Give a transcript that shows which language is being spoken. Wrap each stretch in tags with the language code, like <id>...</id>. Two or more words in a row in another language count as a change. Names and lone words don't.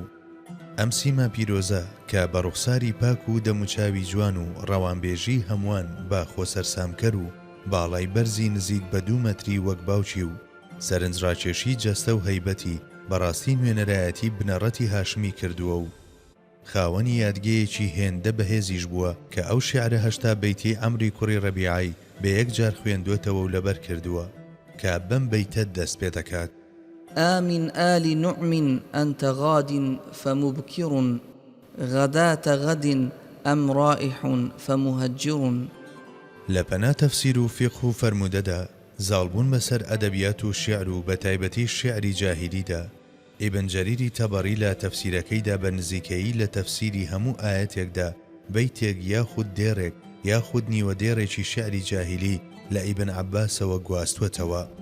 <ckb>ئەم سیما پیرۆزە کە بە ڕوخساری پاک و دەموچاوی جوان و ڕەوانبێژی هەمووان با خۆسەرسامکەر و باڵای بەرزی نزیک بە 2 مەتری وەک باوچی و سەرنجڕاکێشی جەستە و هەیبەتی بەڕاستی نوێنەرایەتی بنەڕەتی هاشمی کردووە و خاوەنی یادگەیەکی هێندە بەهێزیش بووە کە ئەو شیعرە 8 بەیتی عەمری کوڕی ڕەبیعی بە یەکجار خوێندوێتەوە و لەبەر کردووە کە بەم بەیتە دەست پێ دەکات:</ckb> <ar>آمن آل نعم أنت غاد فمبكر غداة غد أم رائح فمهجر.</ar> <ckb>لەپەنا تەفسیر و فیقه و فەرمودەدا زاڵبوون بەسەر ئەدەبیات و شیعر و بەتایبەتی شیعری جاهیلیدا. ئیبن جەریری تەبەری لە تەفسیرەکەیدا بە نزیکەیی لە تەفسیری هەموو ئاەتێکدا بەیتێک یاخود دێڕێک یاخود نیوە دێڕێکی شیعری جاهیلی لە ئیبن عەباسەوە گواستوەتەوە.</ckb>